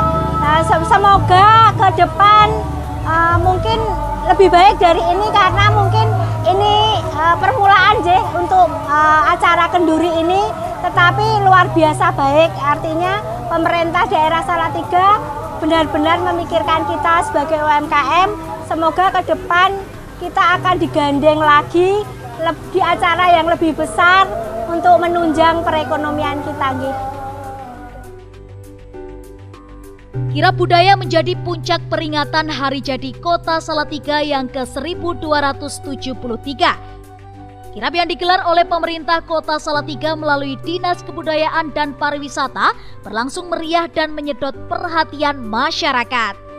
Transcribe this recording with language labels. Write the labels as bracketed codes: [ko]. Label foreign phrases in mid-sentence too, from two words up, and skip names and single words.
[id] Semoga ke depan mungkin lebih baik dari ini, karena mungkin ini permulaan nggih untuk acara kenduri ini, tetapi luar biasa baik. Artinya pemerintah daerah Salatiga benar-benar memikirkan kita sebagai UMKM. Semoga ke depan kita akan digandeng lagi di acara yang lebih besar untuk menunjang perekonomian kita, nggih. Kirab budaya menjadi puncak peringatan Hari Jadi Kota Salatiga yang ke-1273. Kirab yang digelar oleh pemerintah Kota Salatiga melalui Dinas Kebudayaan dan Pariwisata berlangsung meriah dan menyedot perhatian masyarakat.